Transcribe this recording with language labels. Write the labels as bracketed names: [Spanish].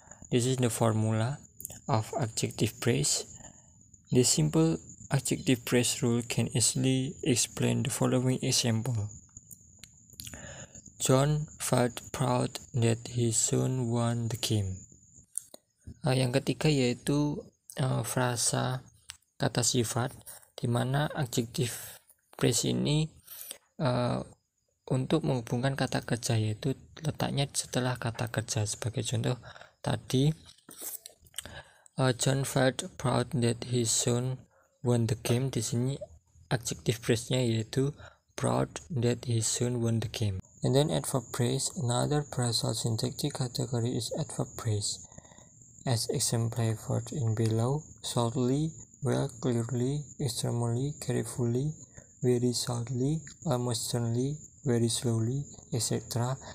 [English] This is the formula of adjective phrase. The simple adjective phrase rule can easily explain the following example. John felt proud that his son won the game. [Indonesian] Yang ketiga yaitu frasa kata sifat, di mana adjective phrase ini untuk menghubungkan kata kerja, yaitu letaknya setelah kata kerja. Sebagai contoh tadi, [English] John felt proud that his son won the game. [Indonesian] Di sini adjective phrase-nya yaitu [English] proud that his son won the game. And then adverb phrase, another phrasal syntactic category is adverb phrase, as exemplified in below: shortly, well, clearly, extremely, carefully, very shortly, almost certainly, very slowly, etc.